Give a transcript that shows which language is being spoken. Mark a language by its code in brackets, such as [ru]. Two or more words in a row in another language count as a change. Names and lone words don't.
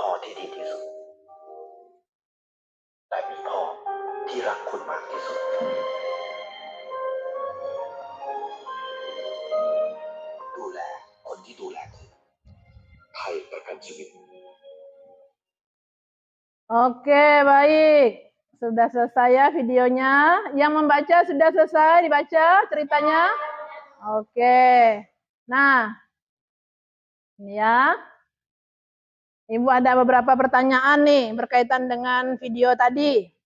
[th] ที่ดีที่สุดแต่มีพ่อที่รักคุณมากที่สุดดูแลคนที่ดูแลคุณให้ประกันชีวิต [id] Oke, baik. Sudah selesai ya videonya. Yang membaca sudah selesai dibaca ceritanya? Oke. Nah, ini ya. Ibu ada beberapa pertanyaan nih berkaitan dengan video tadi.